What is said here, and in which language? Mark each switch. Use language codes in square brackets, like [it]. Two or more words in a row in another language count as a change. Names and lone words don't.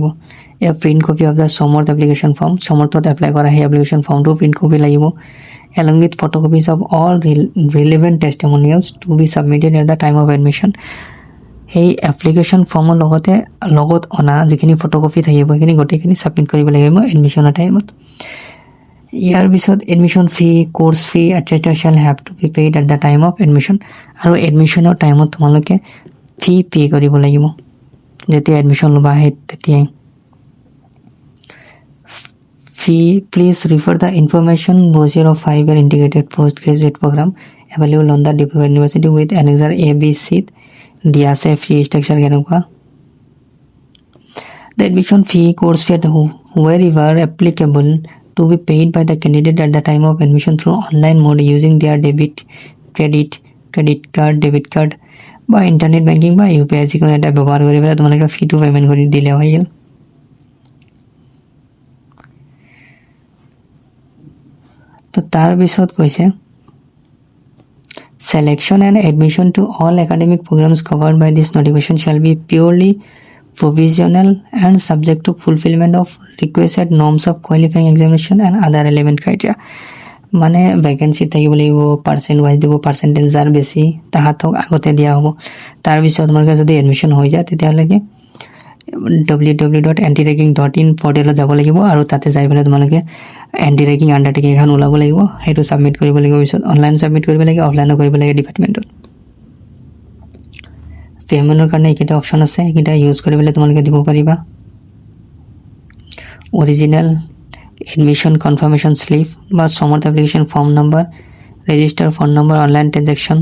[en] a print copy of the Samarth application form, [as] সমৰ্থত এপ্লাই কৰা সেই এপ্লিকেশ্যন ফৰ্মটো প্ৰিণ্ট কপি লাগিব, [en] along with photocopies of all relevant testimonials to be submitted at the time of admission. [as] সেই [en] application formৰ [as] লগত অনা যিখিনি ফটোকপি থাকিব সেইখিনি গোটেইখিনি ছাবমিট কৰিব লাগিব [en] admissionৰ timeত। [as] ইয়াৰ পিছত [en] admission fee course fee etcetera shall have to be paid at the time of admission [as] আৰু এডমিশ্যনৰ টাইমত তোমালোকে ফি পে' কৰিব লাগিব যেতিয়া এডমিশ্যন ল'বা সেই তেতিয়াই fee. [en] Please refer the information brochure of 5-year integrated postgraduate program available on the Diploma University with annexure ABC [as] দিয়া আছে [en] fee structure কেনেকুৱা the admission fee course fee wherever applicable to be paid by the candidate at the time of admission through online mode using their credit card debit card বা internet banking বা UPI [as] যিকোনো এটা ব্যৱহাৰ কৰি পেলাই তোমালোকে ফিটো পেমেন্ট কৰি দিলে হৈ গ'ল তো তাৰ পিছত কৈছে [en] selection and admission to all academic programs covered by this notification shall be purely provisional and subject to fulfillment of requested norms of qualifying examination and other relevant criteria [as] মানে ভ্যাকেন্সি থাকিব লাগিব [en] percent wise [as] দিব পার্সেন্টেজ যাৰ বেছি তাহাতক আগতে দিয়া হ'ব তাৰ পিছত তোমালোকে যদি এডমিশন হৈ যায় তেতিয়াহ'লে www.antiracking.in পৰ্টেলত যাব লাগিব আৰু তাতে যাই পেলাই তোমালোকে [en] anti-racking undertaking [as] এখন ওলাব লাগিব হেতু সাবমিট কৰিব লাগিব পিছত [en] online submit [as] কৰিব লাগে অফলাইন কৰিব লাগে ডিপাৰ্টমেন্টত পেমেন্টৰ কাৰণে এটা অপচন আছে এটা ইউজ কৰিবলৈ তোমালোকে দিব পাৰিবা [en] original admission confirmation slip [as] বা [en] Samarth application form number register phone number online transaction